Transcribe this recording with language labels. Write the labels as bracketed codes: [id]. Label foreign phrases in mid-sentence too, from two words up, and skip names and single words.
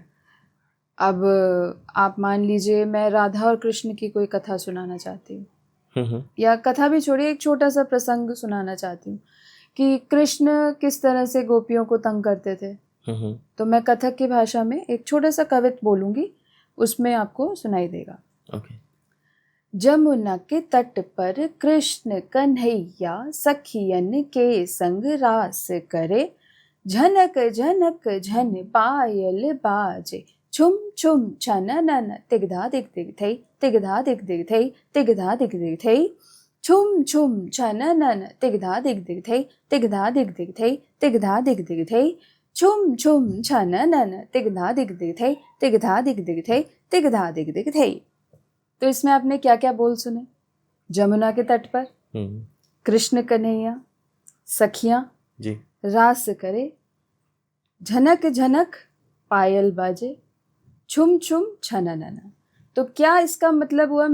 [hi] अब आप मान लीजिए मैं राधा और कृष्ण की कोई कथा सुनाना चाहती हूँ, या कथा भी छोड़िए, एक छोटा सा प्रसंग सुनाना चाहती हूँ कि कृष्ण किस तरह से गोपियों को तंग करते थे। तो मैं कथक की भाषा में एक छोटा सा कवित बोलूँगी, उसमें आपको सुनाई देगा। जमुना के तट पर कृष्ण कन्हैया सखियन के संग रास करे, झनक झनक झन पायल बाजे, छुम छुम छन नन तिगधा दिग दिग थई, तिगधा दिग दिग थई, तिगधा दिग दिग थई। छुम छुम छननन तिगधा दिग दिग थे तिगधा दिग दिग थे तिगधा दिग दिग थे छुम छुम छननन तिगधा दिग दिग थे तिगधा दिग दिग थे तिगधा दिग दिग थे। तो इसमें आपने क्या क्या बोल सुने? जमुना के तट पर कृष्ण कन्हैया सखियां जी रास करे, झनक झनक पायल बाजे, छुम छुम छननना। तो क्या इसका मतलब हुआ?